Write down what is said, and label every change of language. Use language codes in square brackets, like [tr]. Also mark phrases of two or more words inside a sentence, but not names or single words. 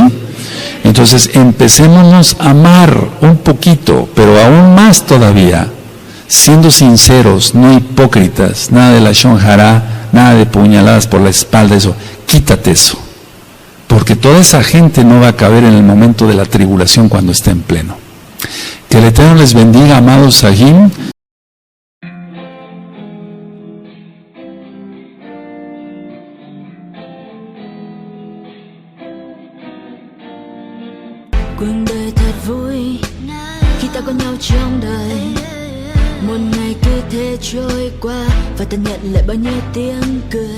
[es] Entonces empecémonos a amar un poquito, pero aún más todavía, siendo sinceros, no hipócritas, nada de la [he] Lashon Hará, [es] nada de puñaladas por la espalda, eso, quítate eso. Porque toda esa gente no va a caber en el momento de la tribulación cuando esté en pleno. Que el Eterno les bendiga, amados Sahim. [vi] Cuộc đời thật vui khi ta có nhau trong đời. Một ngày cứ thế trôi qua và ta nhận lại bao nhiêu tiếng cười.